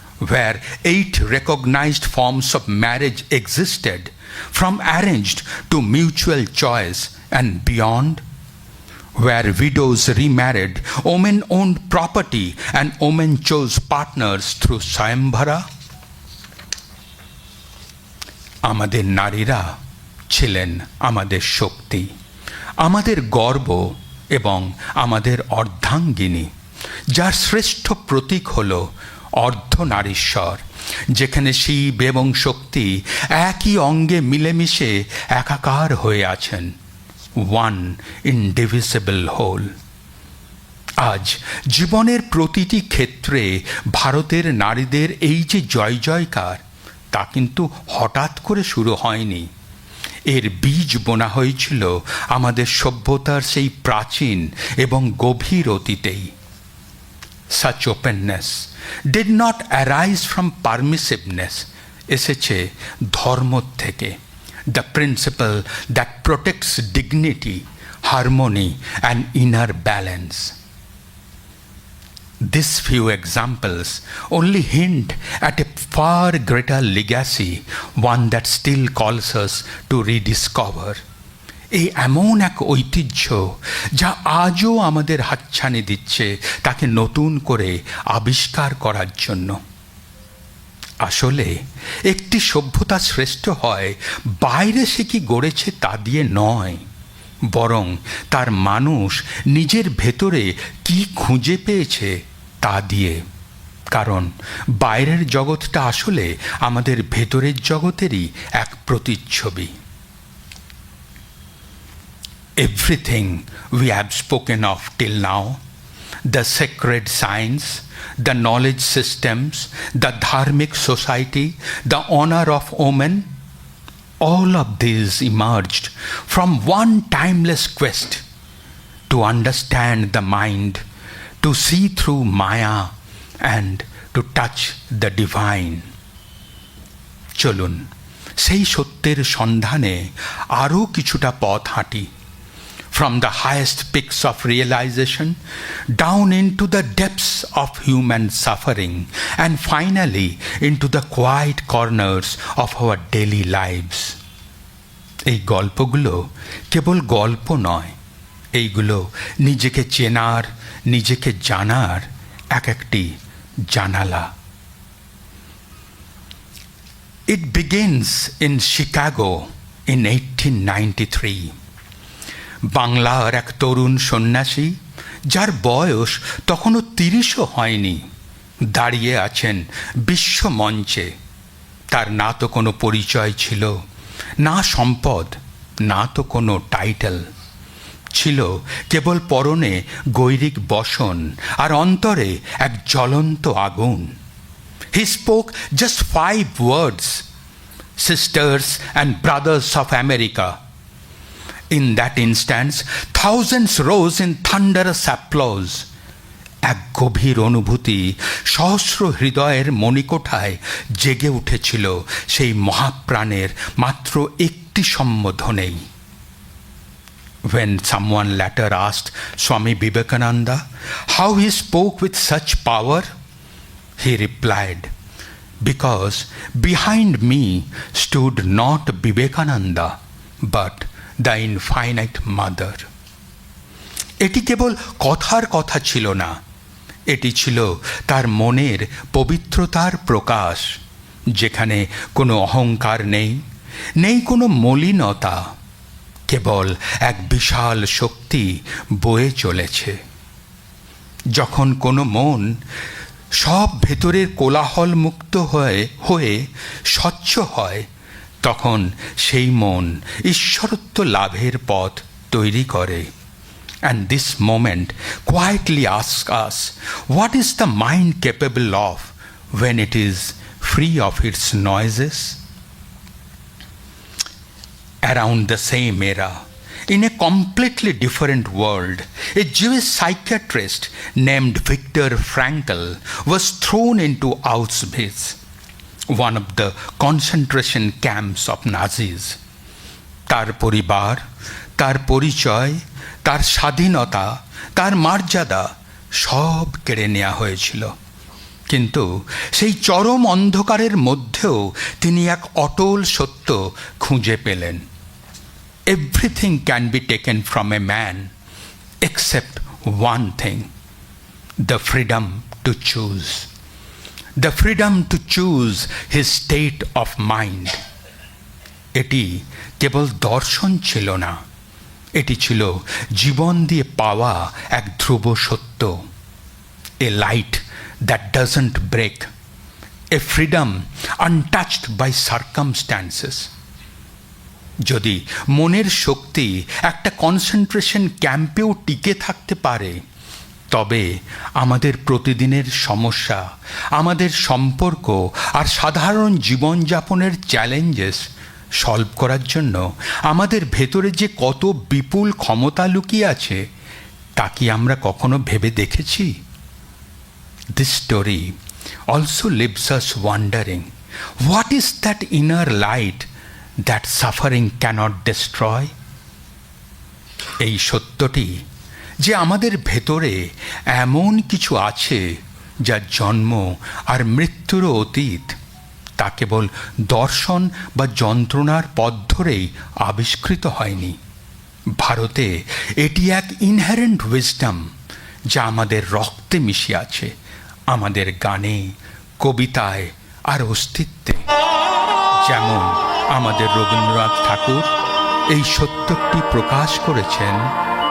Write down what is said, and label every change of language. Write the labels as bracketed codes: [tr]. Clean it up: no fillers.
[en] Where 8 recognized forms of marriage existed, from arranged to mutual choice and beyond? Where widows remarried, women owned property and women chose partners through Swayamvara? [bn] আমাদের নারীরা ছিলেন আমাদের শক্তি, আমাদের গর্ব এবং আমাদের অর্ধাঙ্গিনী, যার শ্রেষ্ঠ প্রতীক হল অর্ধনারীশ্বর, যেখানে শিব এবং শক্তি একই অঙ্গে মিলেমিশে একাকার হয়ে আছেন, [en] One indivisible whole. [bn] আজ জীবনের প্রতিটি ক্ষেত্রে ভারতের নারীদের এই যে জয় জয়কার, তা কিন্তু হঠাৎ করে শুরু হয়নি। এর বীজ বোনা হয়েছিল আমাদের সভ্যতার সেই প্রাচীন এবং গভীর অতীতেই। [en] Such openness did not arise from permissiveness, [bn] এসেছে ধর্ম থেকে, [en] the principle that protects dignity, harmony and inner balance. These few examples only hint at a far greater legacy, one that still calls us to rediscover. [bn] এই এমন এক ঐতিহ্য যা আজও আমাদের হাতছানি দিচ্ছে তাকে নতুন করে আবিষ্কার করার জন্য। আসলে একটি সভ্যতা শ্রেষ্ঠ হয় বাইরে সে কি গড়েছে তা দিয়ে নয়, বরং তার মানুষ নিজের ভেতরে কি খুঁজে পেয়েছে তা দিয়ে। কারণ বাইরের জগৎটা আসলে আমাদের ভেতরের জগতেরই এক প্রতিচ্ছবি। [en] Everything we have spoken of till now, the sacred science, the knowledge systems, the dharmic society, the honor of women, all of these emerged from one timeless quest to understand the mind, to see through Maya and to touch the divine. [bn] চলুন সেই সত্যের সন্ধানে আরও কিছুটা পথ হাঁটি, [en] from the highest peaks of realization down into the depths of human suffering and finally into the quiet corners of our daily lives. [bn] এই গল্পগুলো কেবল গল্প নয়, এইগুলো নিজেকে চেনার, নিজেকে জানার এক একটি জানালা। [en] It begins in Chicago in 1893. [bn] বাংলার এক তরুণ সন্ন্যাসী, যার বয়স তখনও 30ও হয়নি, দাঁড়িয়ে আছেন বিশ্ব মঞ্চে। তার না তো কোনো পরিচয় ছিল, না সম্পদ, না তো কোনো টাইটেল। ছিল কেবল পরনে গৈরিক বসন আর অন্তরে এক জ্বলন্ত আগুন। [en] He spoke just 5 words, sisters and brothers of America. In that instance, thousands rose in thunderous applause. [bn] এক গভীর অনুভূতি সহস্র হৃদয়ের মণিকোঠায় জেগে উঠেছিল সেই মহাপ্রাণের মাত্র একটি সম্বোধনেই। [en] When someone later asked Swami Vivekananda how he spoke with such power, he replied, "Because behind me stood not Vivekananda, but the infinite mother. [bn] এটি কেবল কথার কথা ছিল না, এটি ছিল তার মনের পবিত্রতার প্রকাশ, যেখানে কোনো অহংকার নেই, নেই কোনো মলিনতা, কেবল এক বিশাল শক্তি বয়ে চলেছে। যখন কোনো মন সব ভেতরের কোলাহল মুক্ত হয়ে স্বচ্ছ হয়, তখন সেই মন ঈশ্বরত্ব লাভের পথ তৈরি করে। [en] And this moment quietly asks us, what is the mind capable of when it is free of its noises? Around the same era, in a completely different world, a Jewish psychiatrist named Viktor Frankl was thrown into Auschwitz, one of the concentration camps of Nazis. [bn] তার পরিবার, তার পরিচয়, তার স্বাধীনতা, তার মর্যাদা সব কেড়ে নেওয়া হয়েছিল। কিন্তু সেই চরম অন্ধকারের মধ্যেও তিনি এক অটল সত্য খুঁজে পেলেন। [en] Everything can be taken from a man except one thing, the freedom to choose. The freedom to choose his state of mind. [bn] এটি কেবল দর্শন ছিল না, এটি ছিল জীবন দিয়ে পাওয়া এক ধ্রুব সত্য। [en] A light that doesn't break, a freedom untouched by circumstances. [bn] যদি মনের শক্তি একটা কনসেন্ট্রেশন ক্যাম্পেও টিকে থাকতে পারে, তবে আমাদের প্রতিদিনের সমস্যা, আমাদের সম্পর্ক আর সাধারণ জীবনযাপনের [en] challenges solve [bn] করার জন্য আমাদের ভেতরে যে কত বিপুল ক্ষমতা লুকিয়ে আছে, তা কি আমরা কখনো ভেবে দেখেছি? [en] This story also leaves us wondering, what is that inner light that suffering cannot destroy? [bn] এই সত্যটি যে আমাদের ভেতরে এমন কিছু আছে যা জন্ম আর মৃত্যুরও অতীত, তা কেবল দর্শন বা যন্ত্রণার পথ ধরেই আবিষ্কৃত হয়নি। ভারতে এটি এক [en] inherent wisdom [bn] যা আমাদের রক্তে মিশে আছে, আমাদের গানে, কবিতায় আর অস্তিত্বে। যেমন আমাদের রবীন্দ্রনাথ ঠাকুর এই সত্যটি প্রকাশ করেছেন,